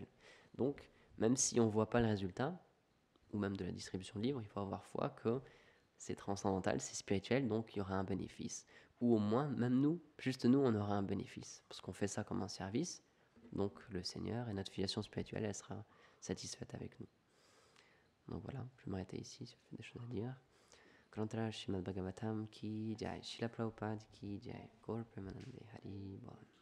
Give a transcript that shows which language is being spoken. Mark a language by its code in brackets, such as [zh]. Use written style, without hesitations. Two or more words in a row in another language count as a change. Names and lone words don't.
[fr] Donc, même si on ne voit pas le résultat, ou même de la distribution de livres, il faut avoir foi que c'est transcendantal, c'est spirituel, donc il y aura un bénéfice. Ou au moins, même nous, juste nous, on aura un bénéfice. Parce qu'on fait ça comme un service, donc le Seigneur et notre filiation spirituelle, elle sera satisfaite avec nous. Donc voilà, je vais m'arrêter ici, si vous avez des choses à dire. [bn] Granthara Srimad Bhagavatam [hi] की जय, [bn] Srila Prabhupada [hi] की जय, [bn] গৌর প্রেমানন্দে হরি বোল.